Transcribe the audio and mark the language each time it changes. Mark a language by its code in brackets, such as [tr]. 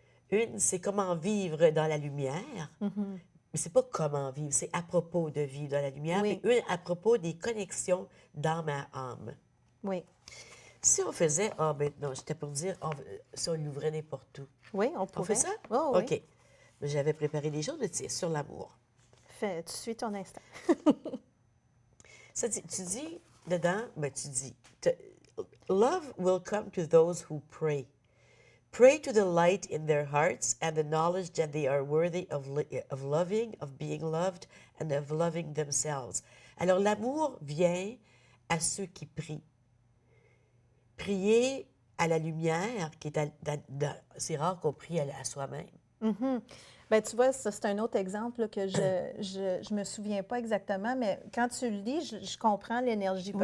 [fr] Une, c'est comment vivre dans la lumière. Mais c'est pas comment vivre, c'est à propos de vivre dans la lumière. Oui. Et une, à propos des connexions d'âme à âme. Oui. Si on faisait, non, j'étais pour dire, si on l'ouvrait n'importe où. Oui, on On pourrait. fait ça? Oh, oui. OK. J'avais préparé des choses, mais c'est sur l'amour. Tu suis ton instinct. Ça, tu dis dedans, ben tu dis, [en] Love will come to those who pray. Pray to the light in their hearts and the knowledge that they are worthy of loving, of being loved, and of loving themselves. [fr] Alors, l'amour vient à ceux qui prient. Prier à la lumière, qui est c'est rare qu'on prie à soi-même. Mhm. Ben, tu vois, ça, c'est un autre exemple là, que je me souviens pas exactement, mais quand tu le lis, je comprends l'énergie parce